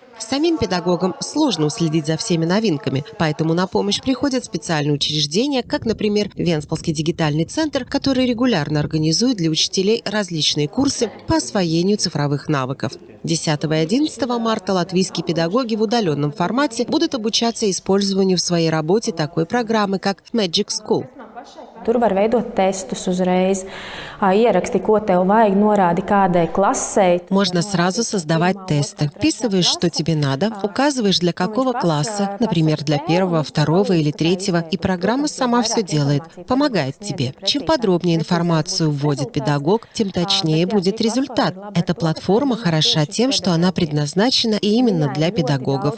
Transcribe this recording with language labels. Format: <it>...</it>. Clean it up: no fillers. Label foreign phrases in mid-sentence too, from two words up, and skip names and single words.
<ru>Самим педагогам сложно уследить за всеми новинками, поэтому на помощь приходят специальные учреждения, как, например, Вентспилский дигитальный центр, который регулярно организует для учителей различные курсы по освоению цифровых навыков. 10 и 11 марта латвийские педагоги в удаленном формате будут обучаться использованию в своей работе такой программы, как Magic School.</ru> <lv>Tur var veidot testus uzreiz, ieraksti, ko tev vajag, norādi kādai klasei.</lv> <ru>Можно сразу создавать тесты. Вписываешь, что тебе надо, указываешь, для какого класса, например, для 1, 2 или 3, и программа сама все делает, помогает тебе. Чем подробнее информацию вводит педагог, тем точнее будет результат. Эта платформа хороша тем, что она предназначена именно для педагогов.</ru>